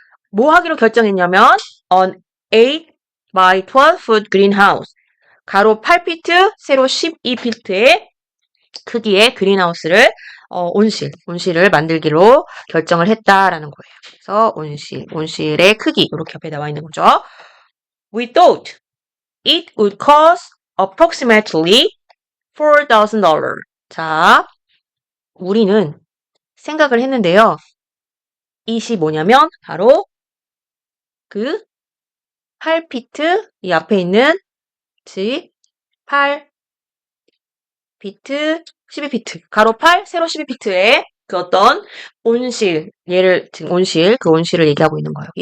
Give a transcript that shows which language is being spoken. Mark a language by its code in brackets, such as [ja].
[ko] 뭐 하기로 결정했냐면 [en] on 8 by 12 foot greenhouse, [ko] 가로 8피트, 세로 12피트의 크기의 그린하우스를 온실을 만들기로 결정을 했다라는 거예요. 그래서 온실의 크기 이렇게 옆에 나와 있는 거죠. [en] We thought it would cost approximately $4,000. [ko] 자, 우리는 생각을 했는데요. it이 뭐냐면 바로 그 8피트 이 앞에 있는 8 피트 12피트 가로 8 세로 12피트의 그 어떤 온실 지금 그 온실을 얘기하고 있는 거예요.